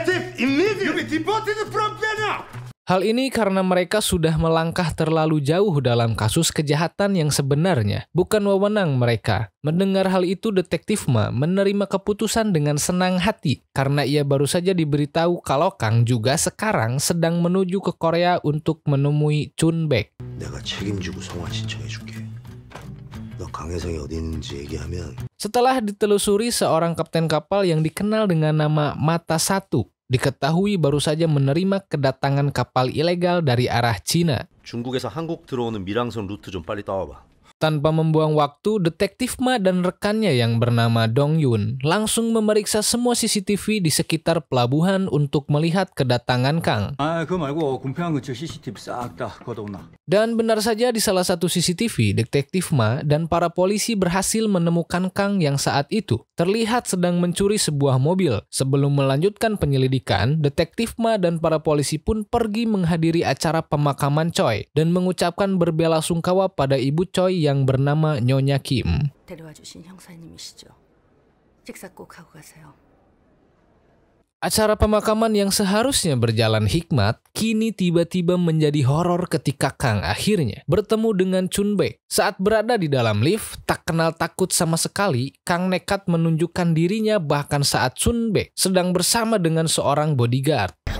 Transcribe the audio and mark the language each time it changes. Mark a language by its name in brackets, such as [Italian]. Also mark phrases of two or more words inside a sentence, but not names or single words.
[Indonesian] Hal ini karena mereka sudah melangkah terlalu jauh dalam kasus kejahatan yang sebenarnya bukan wewenang mereka. Mendengar hal itu, Detektif Ma menerima keputusan dengan senang hati karena ia baru saja diberitahu kalau Kang juga sekarang sedang menuju ke Korea untuk menemui Chun Baek. [Korean] 내가 책임지고 성화 신청해줄게. 너 강혜성이 어디 있는지 얘기하면. [Indonesian] Setelah ditelusuri, seorang kapten kapal yang dikenal dengan nama Mata Satu diketahui baru saja menerima kedatangan kapal ilegal dari arah Cina. [Korean] 중국에서 한국 들어오는 밀항선 루트 좀 빨리 따와봐. [Indonesian] Tanpa membuang waktu, Detektif Ma dan rekannya yang bernama Dong Yun langsung memeriksa semua CCTV di sekitar pelabuhan untuk melihat kedatangan Kang. [Korean] 그거 말고 공평한 근처 CCTV 싹 다 걷어오나. [Indonesian] Dan benar saja di salah satu CCTV, Detektif Ma dan para polisi berhasil menemukan Kang yang saat itu terlihat sedang mencuri sebuah mobil. Sebelum melanjutkan penyelidikan, Detektif Ma dan para polisi pun pergi menghadiri acara pemakaman Choi dan mengucapkan berbelasungkawa pada ibu Choi yang bernama Nyonya Kim. [Korean] 데려와 주신 형사님이시죠. 식사 꼭 하고 가세요. [Indonesian] Acara pemakaman yang seharusnya berjalan hikmat, kini tiba-tiba menjadi horor ketika Kang akhirnya bertemu dengan Chun Baek. Saat berada di dalam lift, tak kenal takut sama sekali, Kang nekat menunjukkan dirinya bahkan saat Chun Baek sedang bersama dengan seorang bodyguard.